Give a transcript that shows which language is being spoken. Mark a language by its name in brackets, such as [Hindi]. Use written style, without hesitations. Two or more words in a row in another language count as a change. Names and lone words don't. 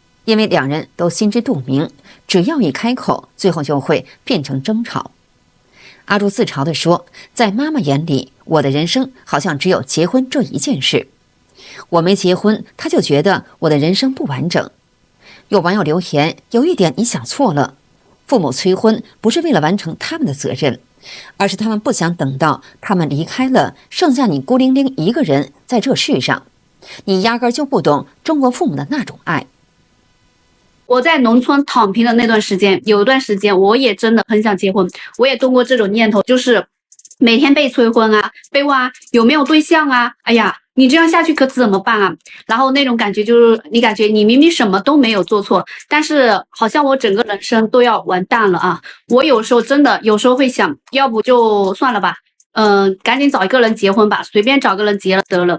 [Chinese] 因為兩人都心知肚明，只要一開口，最後就會變成爭吵。阿朱自嘲地說，在媽媽眼裡，我的人生好像只有結婚這一件事。我沒結婚，她就覺得我的人生不完整。有網友留言，有一點你想錯了，父母催婚不是為了完成他們的責任，而是他們不想等到他們離開了，剩下你孤零零一個人在這世上。你壓根就不懂中国父母的那種愛。我在農村躺平的那段時間，有一段时间我也真的很想結婚，我也动過這種念頭，就是每天被催婚啊，被問啊有沒有對象啊，哎呀，你這樣下去可怎麼辦啊？然後那種感覺就是你感覺你明明什麼都沒有做錯，但是好像我整個人生都要完蛋了啊！我有時候真的有時候會想，要不就算了吧，趕緊找一個人結婚吧，隨便找個人結了得了。